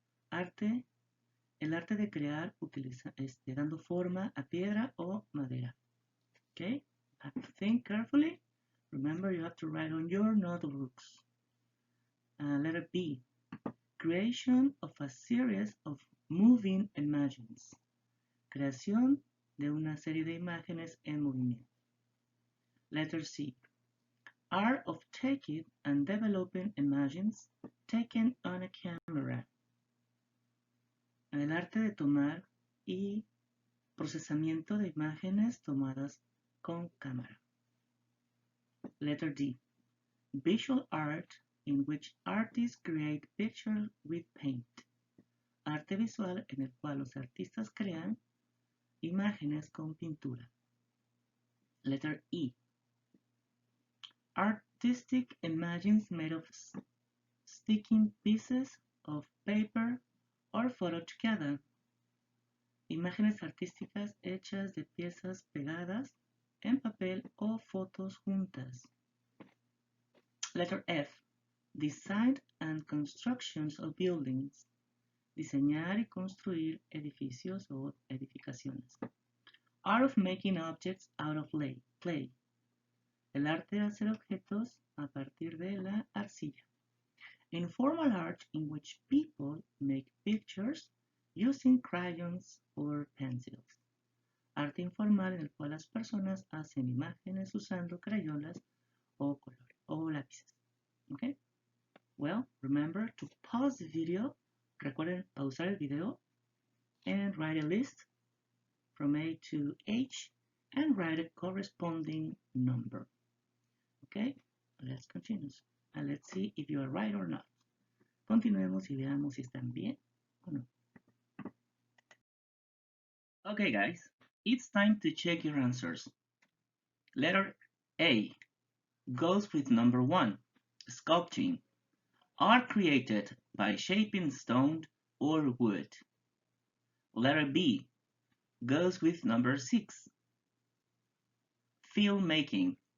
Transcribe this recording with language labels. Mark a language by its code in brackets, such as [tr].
[es] Arte, el arte de crear dando forma a piedra o madera. Okay. [en] Have to think carefully. Remember, you have to write on your notebooks. Letter B. Creation of a series of moving images. [es] Creación de una serie de imágenes en movimiento. [en] Letter C. Art of taking and developing images taken on a camera. [es] El arte de tomar y procesamiento de imágenes tomadas con cámara. [en] Letter D. Visual art in which artists create pictures with paint. [es] Arte visual en el cual los artistas crean imágenes con pintura. [en] Letter E. Artistic images made of sticking pieces of paper or photo together. [es] Imágenes artísticas hechas de piezas pegadas en papel o fotos juntas. [en] Letter F. Design and constructions of buildings. [es] Diseñar y construir edificios o edificaciones. [en] Art of making objects out of clay. [es] El arte de hacer objetos a partir de la arcilla. [en] Informal art in which people make pictures using crayons or pencils. [es] Arte informal en el cual las personas hacen imágenes usando crayolas o lápices. [en] Okay? Well, remember to pause the video. [es] Recuerden pausar el video [en] and write a list from A to H and write a corresponding number. Okay? Let's continue. And let's see if you are right or not. [es] Continuemos y veamos si están bien o no. [en] Okay, guys, it's time to check your answers. Letter A goes with number 1, sculpting. Art created by shaping stone or wood. Letter B goes with number 6, filmmaking.